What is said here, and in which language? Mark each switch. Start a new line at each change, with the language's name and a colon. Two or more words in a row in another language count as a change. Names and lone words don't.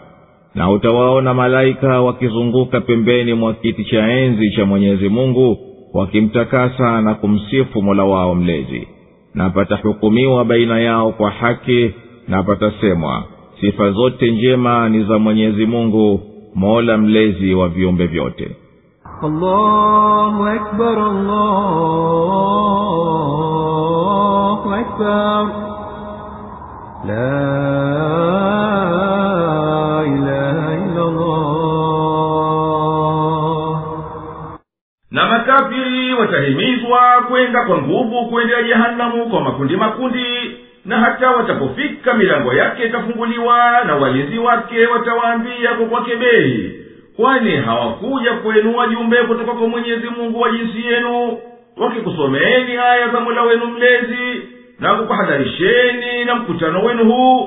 Swahili: Na utawaona malaika wakizunguka pembeni mwa kiti cha enzi cha Mwenyezi Mungu, wakimtakasa na kumsifu Mola wao mlezi. Na patahukumiwa baina yao kwa haki, na patasemwa, sifa zote njema ni za Mwenyezi Mungu, Mola mlezi wa viumbe vyote.
Arabic: الله أكبر الله أكبر لا إله إلا الله.
Swahili: Na makafiri watahimizwa kwenda kwa nguvu kuendea jehanamu kwa makundi makundi, na hata watapofika milango yake itafunguliwa na walinzi wake watawaambia kwa kebei, kwani hawakuja kwenu wajumbe kutoka kwa Mwenyezi Mungu wa jinsi yenu wakikusomeeni aya za Mola wenu mlezi na kukuhadharisheni na mkutano wenu huu?